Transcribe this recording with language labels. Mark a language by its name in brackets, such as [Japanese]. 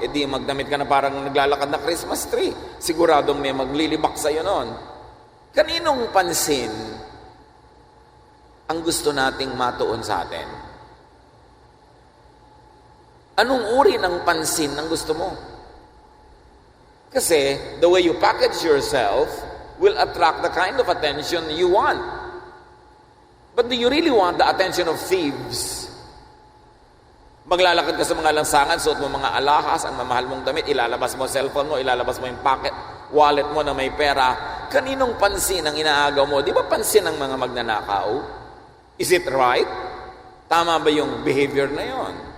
[Filipino] E di magdamit ka na parang naglalakad na Christmas tree. Siguradong may maglilibak sa'yo noon. Kaninong pansin ang gusto nating matuon sa atin? Anong uri ng pansin ang gusto mo? [English] Kasi the way you package yourself will attract the kind of attention you want. But do you really want the attention of thieves? [Filipino] Maglalakad ka sa mga lansangan, suot mo mga alahas, ang mamahal mong damit, ilalabas mo cellphone mo, ilalabas mo yung pocket, wallet mo na may pera. Kaninong pansin ang inaagaw mo? Di ba pansin ng mga magnanakaw? [English] Is it right? [Filipino] Tama ba yung behavior na yon?